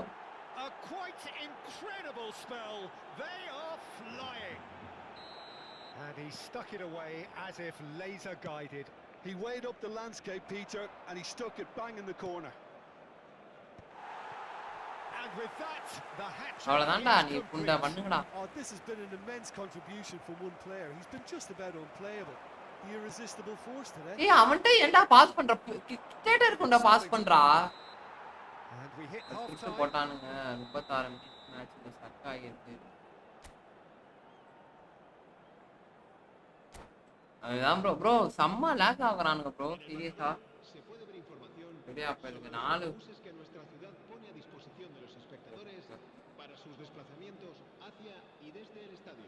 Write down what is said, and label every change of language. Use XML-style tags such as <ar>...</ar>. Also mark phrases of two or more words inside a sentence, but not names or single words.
<en>a quite incredible spell. They are flying. And he stuck it away as if laser guided. He weighed up the landscape, Peter, and he stuck it bang in the corner. And with that, the hat</en> <ta>அவ்வளவுதான்டா நீ புண்டை பண்ணுங்கடா</ta> <en>Oh, this has been an immense contribution from one player. He's been just about unplayable. The irresistible force today.</en> <ta>ஏய் அவன்ட்ட ஏன்டா பாஸ் பண்ற கிட்டேட்ட இருக்கும்டா பாஸ் பண்றா</ta> <en>And we hit half</en> <ta>திருப்பி</ta> <en>time.</en> <ta>போட்டானுங்க 36</ta> <en>minutes match stuck</en> <ta>ஆகிருக்கு அதுதான் ப்ரோ செம்ம லாக் ஆகுறானுங்க ப்ரோ சீரியஸா</ta> <es>Se puede ver información</es> <ta>சரியா போயிருக்கு 4</ta> <es>buses que nuestra ciudad pone a disposición de los espectadores para sus desplazamientos hacia y desde el estadio.</es>